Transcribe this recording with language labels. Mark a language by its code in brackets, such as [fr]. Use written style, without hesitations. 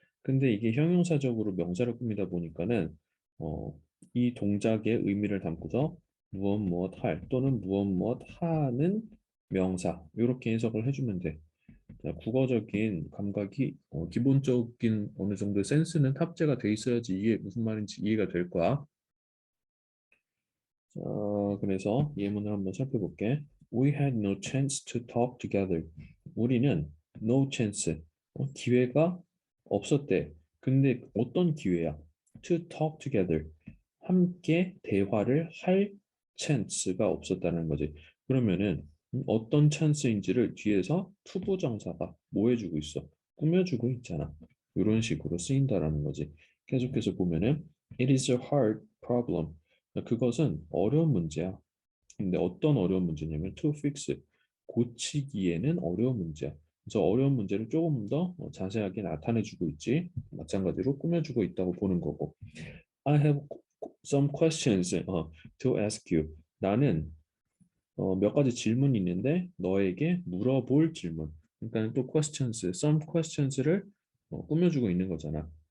[ko] 근데 이게 형용사적으로 명사를 꾸미다 보니까는 어, 이 동작의 의미를 담고서 무엇 무엇 할 또는 무엇 무엇 하는 명사 이렇게 해석을 해주면 돼. 자, 국어적인 감각이 기본적인 어느 정도의 센스는 탑재가 돼 있어야지 이게 무슨 말인지 이해가 될 거야. 자, 그래서 예문을 한번 살펴볼게. [en] We had no chance to talk together. [ko] 우리는 no chance, 기회가 없었대. 근데 어떤 기회야? [en] To talk together. [ko] 함께 대화를 할 chance가 없었다는 거지. 그러면은 어떤 찬스인지를 뒤에서 투부정사가 뭐 해주고 있어? 꾸며주고 있잖아. 이런 식으로 쓰인다라는 거지. 계속해서 보면은 [en] It is a hard problem. [ko] 그것은 어려운 문제야. 근데 어떤 어려운 문제냐면 to fix, 고치기에는 어려운 문제야. 그래서 어려운 문제를 조금 더 자세하게 나타내주고 있지. 마찬가지로 꾸며주고 있다고 보는 거고. [en] I have some questions to ask you. [ko] 나는 몇 가지 질문이 있는데 너에게 물어볼 질문. 그러니까 또 questions, some questions를 꾸며주고 있는 거잖아.